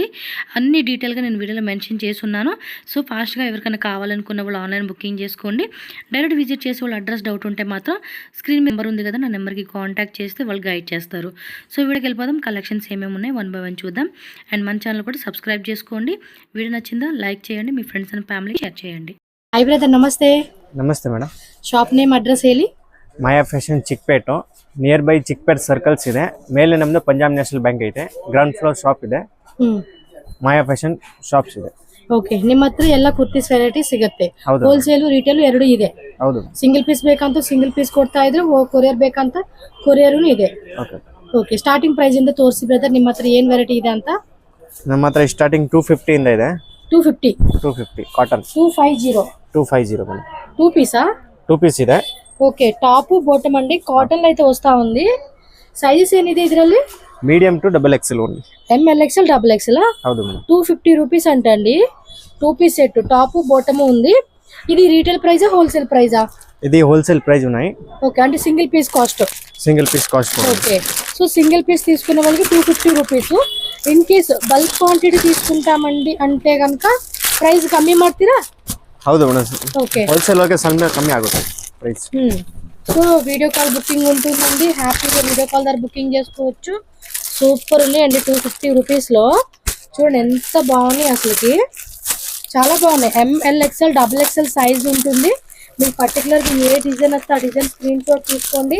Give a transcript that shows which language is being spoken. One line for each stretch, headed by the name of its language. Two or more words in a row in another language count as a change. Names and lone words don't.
Telugu: అన్ని డీటెయిల్గా నేను వీడియోలో మెన్షన్ చేసి ఉన్నాను. సో ఫాస్ట్గా ఎవరికైనా కావాలనుకున్న వాళ్ళు
English: online booking
Telugu: చేసుకోండి.
English: direct visit
Telugu: చేసే వాళ్ళు అడ్రస్ డౌట్ ఉంటే మాత్రం
English: screen number
Telugu: ఉంది కదా, నా నెంబర్కి కాంటాక్ట్ చేస్తే వాళ్ళు గైడ్ చేస్తారు. సో వీడియోకి వెళ్ళిపోదాం. కలెక్షన్స్ ఏమేమి ఉన్నాయి
English: 1 by 1
Telugu: చూద్దాం. అండ్ మన ఛానల్ కూడా సబ్స్క్రైబ్ చేసుకోండి. వీడియో నచ్చిందా లైక్ చేయండి, మీ
English: friends and family
Telugu: షేర్ చేయండి.
English: hi brother,
Telugu: నమస్తే.
Kannada: ನಮಸ್ತೆ ಮೇಡಮ್.
English: shop name address
Kannada: ಹೇಳಿ. ಮಾಯಾ ಫ್ಯಾಷನ್ ಚಿಕ್ಪೇಟು,
English: near by
Kannada: ಚಿಕ್ಪೇಟ್ ಸರ್ಕಲ್ಸ್ ಇದೆ. ಮೇಲೆ ನಮ್ಮದು ಪಂಜಾಬ್ ನ್ಯಾಷನಲ್ ಬ್ಯಾಂಕ್ ಐತೆ.
English: ground floor shop
Kannada: ಇದೆ. ಮಾಯಾ ಫ್ಯಾಷನ್ ಶಾಪ್ಸ್ ಇದೆ. ಓಕೆ, ನಿಮ್ಮ ಹತ್ರ ಎಲ್ಲ
English: kurtis variety
Kannada: ಸಿಗುತ್ತೆ. ಹೌದು.
English: wholesale retail
Kannada: ಎರಡು ಇದೆ. ಹೌದು.
English: single piece
Kannada: ಬೇಕಂತ
English: single piece
Kannada: ಕೊಡ್ತಾ ಇದ್ರು, ಕೊರಿಯರ್ ಬೇಕಂತ ಕೊರಿಯರ್ ಇದೆ. ಓಕೆ ಓಕೆ,
English: starting price
Kannada: ಇಂದ ತೋರಿಸಿ ಬ್ರದರ್, ನಿಮ್ಮ ಹತ್ರ ಏನ್ ವೆರೈಟಿ ಇದೆ ಅಂತ. ನಮ್ಮ ಹತ್ರ ಸ್ಟಾರ್ಟಿಂಗ್ 250 ಇಂದ ಇದೆ. 250 ಕಾಟನ್ 250 ಮೇಡಮ್.
Telugu: 2 పీసా?
Kannada: 2 పీಸ್ ಇದೆ.
Telugu: ఓకే,
English: top bottom
Telugu: అండి, కాటన్ అయితే వస్తా ఉంది.
Kannada: సైజెస్ ఏనిದೆ ಇದರಲ್ಲಿ?
English: medium to XXL only. MLXL XXL.
Kannada: ಹೌದು ಮೇಡಮ್.
Telugu: 250 రూపీస్ అంటండి. 2
English: piece set, top bottom
Telugu: ఉంది. ఇది
English: retail price wholesale price?
Telugu: ఇది
English: wholesale price
Telugu: ఉన్నాయి. ఓకే, అంటే
English: single piece cost.
Telugu: ఓకే, సో
English: single piece
Telugu: తీసుకునే వాళ్ళకి 250 రూపీస్.
English: in case bulk quantity
Telugu: తీసుకుంటామండి అంటే కనుక
Kannada: ಪ್ರೈಸ್ ಕಮ್ಮಿ ಮಾಡ್ತೀರಾ? ಹೌದು ಮೇಡಮ್.
Telugu: ఓకే,
Kannada: ಹೋಲ್ಸೇಲ್ ಒಳಗೆ ಸ್ವಲ್ಪ ಕಮ್ಮಿ ಆಗುತ್ತೆ ಪ್ರೈಸ್.
Telugu: సో
English: video call booking
Telugu: ఉంటుందండి. హ్యాపీగా
English: video call
Telugu: ద్వారా బుకింగ్ చేసుకోవచ్చు. సూపర్ ఉన్నాయండి 250 రూపీస్లో. చూడండి ఎంత బాగున్నాయి, అసలుకి చాలా బాగున్నాయి.
English: MLXL XXL
Telugu: సైజ్ ఉంటుంది. మీకు పర్టికులర్గా ఏ డిజైన్ వస్తే ఆ డిజైన్
English: screen shot
Telugu: తీసుకోండి.